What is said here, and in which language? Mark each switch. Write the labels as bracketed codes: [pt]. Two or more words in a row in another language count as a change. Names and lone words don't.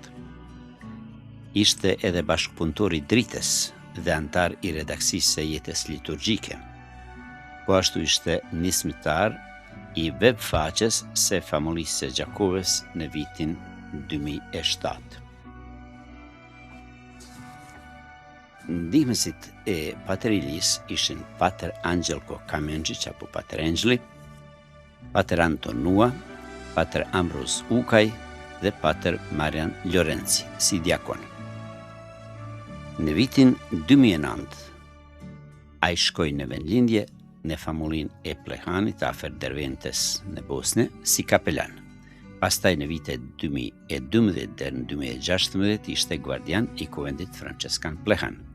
[sq] Ishte edhe bashkëpunëtor i dritës dhe antar i redaksisë së jetës liturgjike. Po ashtu ishte nismëtar i web faqes së famullisë së Gjakovës në vitin 2007. Ndihmësit e Pater Ilijës ishin Pater Angelko Kamenxhić apo Pater Angeli, Pater Anton Nua, Pater Ambroz Ukaj dhe Pater Marian Lorenzi si diakon. Në vitin 2009 ai shkoi në vendlindje në famullinë e Plehanit afër Derventes në Bosnë si kapelan. Pastaj në vitet 2012 dhe në 2016 ishte gvardian i kuvendit franceskan Plehan.